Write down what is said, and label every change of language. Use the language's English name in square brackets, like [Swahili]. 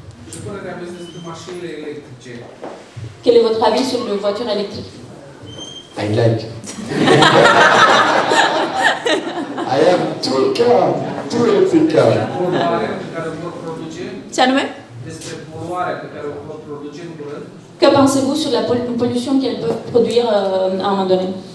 [Romanian] Ce părere aveți despre mașinile electrice? [French] Quel est votre avis sur les voitures électriques? [English] I like. I have two electric cars. [Romanian] Poluarea pe care o pot produce? Ce anume? Despre poluarea pe care o pot produce în curând? [French] Que pensez-vous sur la pollution qu'elles peuvent produire à un moment donné?